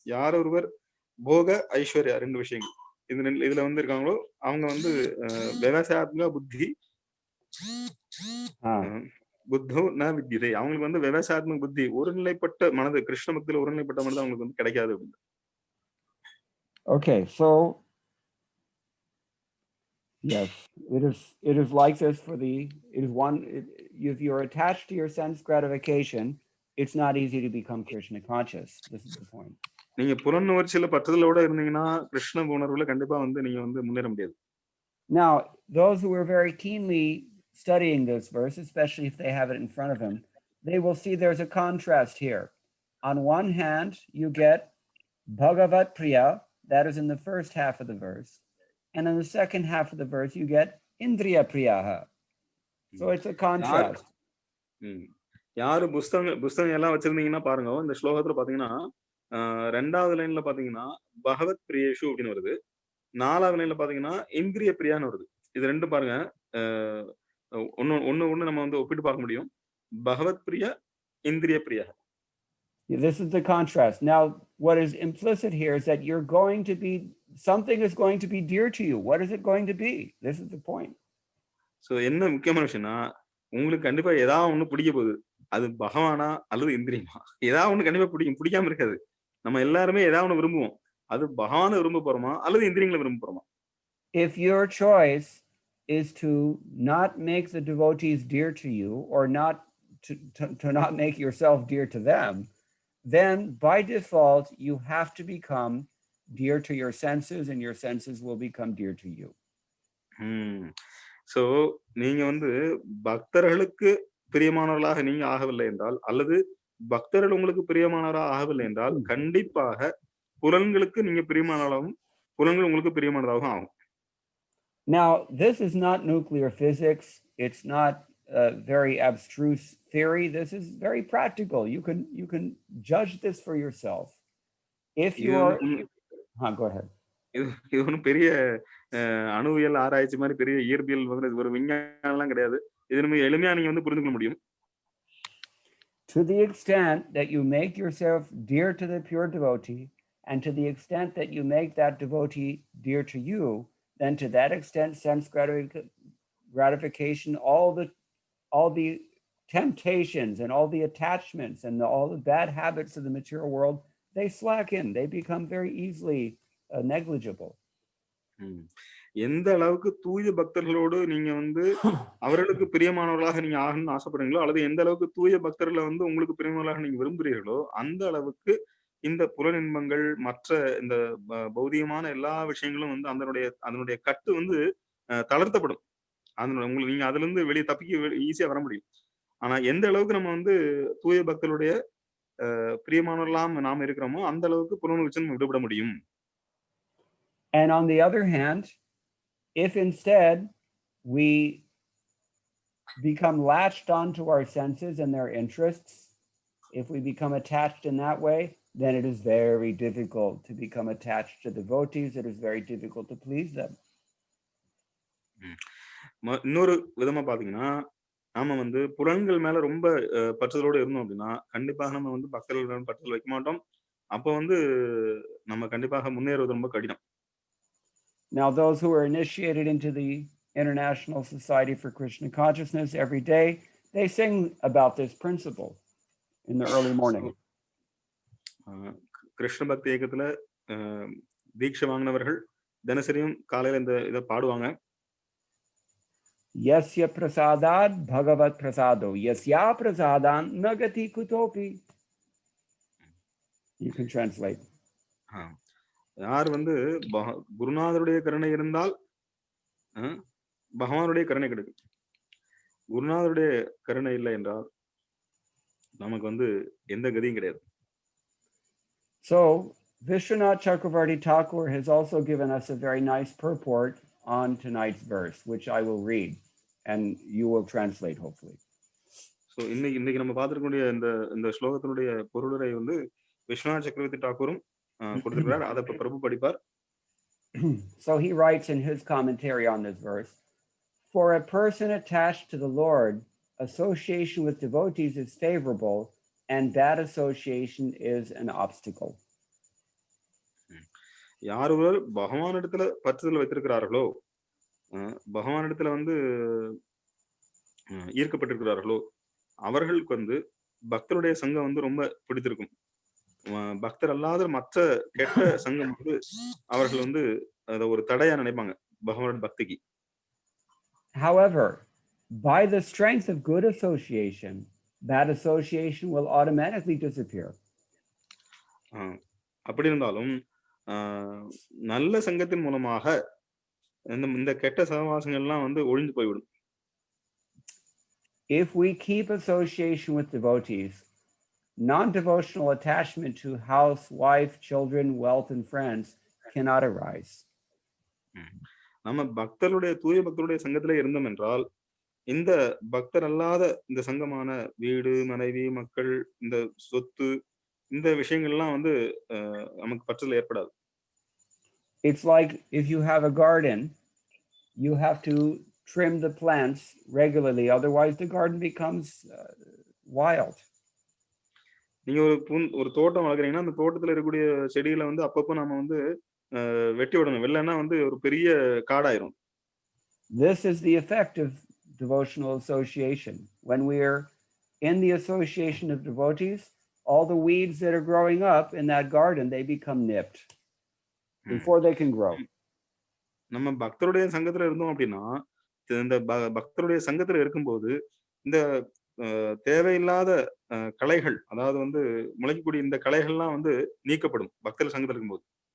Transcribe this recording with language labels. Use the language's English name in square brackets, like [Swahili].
[Tamil] யார் ஒருவர் போக ஐஸ்வர்யா ரெண்டு விஷயங்கள் இதுல வந்து இருக்காங்களோ அவங்க வந்து [Sanskrit] விவசாயாத்மக புத்தி புத்தோ ந வித்யதே, [Tamil] அவங்களுக்கு வந்து விவசாயாத்மக புத்தி, ஒருநிலைப்பட்ட மனது, கிருஷ்ண பக்தியில ஒருநிலைப்பட்ட மனது அவங்களுக்கு வந்து கிடைக்காது அப்படின்னு. [English] Okay, so yes, it is like this for if you're attached to your sense gratification, it's not easy to become Krishna conscious. This is the point. [Tamil] நீங்க புலனுணர்ச்சியில பற்றுதலோட இருந்தீங்கன்னா கிருஷ்ண உணர்வுல கண்டிப்பா வந்து நீங்க வந்து முன்னேற முடியாது. [English] Now, those who are very keenly studying this verse, especially if they have it in front of them, they will see there's a contrast here. On one hand, you get Bhagavat Priya, that is in the first half of the verse. And in the second half of the verse, you get Indriya Priyaha. So it's a contrast. [Tamil] யாரு புஸ்தகம் எல்லாம் வச்சிருந்தீங்கன்னா பாருங்க, இந்த ஸ்லோகத்துல பாத்தீங்கன்னா ரெண்டாவது லைன்ல பாத்தீங்கன்னா பகவத் பிரியேஷு அப்படின்னு வருது, நாலாவது லைன்ல பாத்தீங்கன்னா இந்திரிய பிரியான்னு வருது. இது ரெண்டும் பாருங்க, ஒண்ணு நம்ம வந்து ஒப்பிட்டு பார்க்க முடியும். பகவத் பிரியா, இந்திரிய Priya. [English] This is the contrast. Now, what is implicit here is that something is going to be dear to you. What is it going to be? This is the point. [Tamil] So என்ன முக்கியமான விஷயம்னா, உங்களுக்கு கண்டிப்பா ஏதாவது ஒண்ணு பிடிக்க போகுது. அது பகவானா அல்லது இந்திரியமா, ஏதாவது ஒண்ணு கண்டிப்பா பிடிக்காம இருக்காது. நம்ம எல்லாருமே ஏதாவது ஒண்ணு விரும்புவோம். அது பகவானை விரும்ப போறோமா அல்லது இந்திரியங்களை விரும்ப போறோமா? [English] If your choice is to not make the devotees dear to you, or not to not make yourself dear to them, then by default you have to become dear to your senses, and your senses will become dear to you. [Tamil] So நீங்க வந்து பக்தர்களுக்கு பிரியமானவர்களாக நீங்க ஆகவில்லை என்றால், அல்லது பக்தர்கள் உங்களுக்கு பிரியமானவராக ஆகவில்லை என்றால், கண்டிப்பாக புலன்களுக்கு நீங்க பிரியமானவராகவும் புலன்கள் உங்களுக்கு பிரியமானதாகவும் ஆகும். [English] Now, this is not nuclear physics. It's not a very abstruse theory. This is very practical. You can judge this for yourself. If you are, go ahead. [Tamil] இது இது ஒண்ணும் பெரிய அணுவியல் ஆராய்ச்சி மாதிரி பெரிய இயற்பியல் வந்து இது ஒரு விஞ்ஞானம்லாம் கிடையாது. இது நம்ம எளிமையா நீங்க வந்து புரிந்து கொள்ள முடியும். [English] To the extent that you make yourself dear to the pure devotee, and to the extent that you make that devotee dear to you, then to that extent sense gratification, all the temptations and all the attachments and all the bad habits of the material world, they slacken, they become very easily negligible. [Tamil] எந்த அளவுக்கு தூய பக்தர்களோடு நீங்க வந்து அவர்களுக்கு பிரியமானவர்களாக நீங்க ஆகணும்னு ஆசைப்படுறீங்களோ, அல்லது எந்த அளவுக்கு தூய பக்தர்களை வந்து உங்களுக்கு பிரியமானவர்களாக நீங்க விரும்புகிறீர்களோ, அந்த அளவுக்கு இந்த புலனின்பங்கள் மற்ற இந்த பௌதிகமான எல்லா விஷயங்களும் வந்து அதனுடைய கட்டு வந்து தளர்த்தப்படும். உங்களுக்கு நீங்க அதுல இருந்து வெளியே தப்பிக்க ஈஸியா வர முடியும். ஆனா எந்த அளவுக்கு நம்ம வந்து தூய பக்தர்களுடைய பிரியமானவர்களாம் நாம இருக்கிறோமோ அந்த அளவுக்கு புலனுணர்ச்சி நம்ம விடுபட முடியும். [English] And on the other hand, if instead we become latched onto our senses and their interests, if we become attached in that way, then it is very difficult to become attached to devotees. It is very difficult to please them. [Tamil] இன்னொரு விதமா பாத்தீங்கன்னா, நாம வந்து புலன்கள் மேல ரொம்ப பற்றுதலோடு இருந்தோம் அப்படின்னா, கண்டிப்பாக நம்ம வந்து பக்தர்கள் மேல பற்றுதல் வைக்க மாட்டோம். அப்ப வந்து நம்ம கண்டிப்பாக முன்னேறுவது ரொம்ப கடினம். [English] Now, those who are initiated into the International Society for Krishna Consciousness every day, they sing about this principle in the early morning. [Tamil] Krishna பக்தி இயக்கத்துல தீட்சை வாங்கினவர்கள் தினசரியும் காலையில இந்த இதை பாடுவாங்க. [Sanskrit] Yasya prasadad bhagavat prasado, yasya prasadan nagati kutopi. [English] You can translate. [Tamil] யார் வந்து குருநாதருடைய கருணை இருந்தால் பகவானுடைய கருணை கிடைக்கும். குருநாதருடைய கருணை இல்லை என்றால் நமக்கு வந்து எந்த கதியும் கிடையாது. [English] So Vishwanath Chakravarti Thakur has also given us a very nice purport on tonight's verse, which I will read and you will translate hopefully. [Tamil] So இன்னைக்கு நம்ம பார்த்திருக்கக்கூடிய இந்த ஸ்லோகத்தினுடைய பொருளுரை வந்து விஸ்வநாத் சக்கரவர்த்தி தாக்கூரும் கொடுத்திருக்கிறார். அதை பிரபு படிப்பார். [English] So he writes in his commentary on this verse, for a person attached to the Lord, association with devotees is favorable and bad association is an obstacle. [Tamil] யார் ஒருவர் பகவானிடத்துல பற்றுதல் வைத்திருக்கிறார்களோ, பகவானிடத்துல வந்து ஈர்க்கப்பட்டிருக்கிறார்களோ, அவர்களுக்கு வந்து பக்தருடைய சங்கம் வந்து ரொம்ப பிடித்திருக்கும். பக்தர் அல்லாத மற்ற கெட்ட சங்கம் வந்து அவர்கள் வந்து அத ஒரு தடையா நினைப்பாங்க பகவானோட பக்திக்கு. [English] However, by the strength of good association, bad association will automatically disappear. [Tamil] அப்படி இருந்தாலும் நல்ல சங்கத்தின் மூலமாக இந்த கெட்ட சகவாசங்கள்லாம் வந்து ஒழிந்து போய்விடும். [English] If we keep association with devotees, non-devotional attachment to house, wife, children, wealth, and friends cannot arise. [Tamil] நம்ம தூய பக்தருடைய சங்கத்திலே இருந்தோம் என்றால் இந்த பக்தர் அல்லாத இந்த சங்கமான வீடு, மனைவி, மக்கள், இந்த சொத்து, இந்த விஷயங்கள்லாம் வந்து நமக்கு பற்றுதல் ஏற்படாது. [English] It's like if you have a garden, you have to trim the plants regularly, otherwise the garden becomes wild. [Tamil] நீங்க ஒரு தோட்டம் வளர்க்குறீங்கன்னா அந்த தோட்டத்துல இருக்கக்கூடிய செடிகளை வந்து அப்பப்போ நாம வந்து வெட்டி விடணும். இல்லைன்னா வந்து ஒரு பெரிய காடாயிரும். [English] This is the effect of devotional association. When we're in the association of devotees, all the weeds that are growing up in that garden, they become nipped before they can grow. [Tamil] நம்ம பக்தருடைய சங்கத்துல இருந்தோம் அப்படின்னா இந்த பக்தருடைய சங்கத்துல இருக்கும்போது இந்த தேவையில்லாத களைகள், அதாவது வந்து முளைக்கக்கூடிய இந்த களைகள்லாம் வந்து நீக்கப்படும் பக்தர் சங்கத்துல இருக்கும்போது.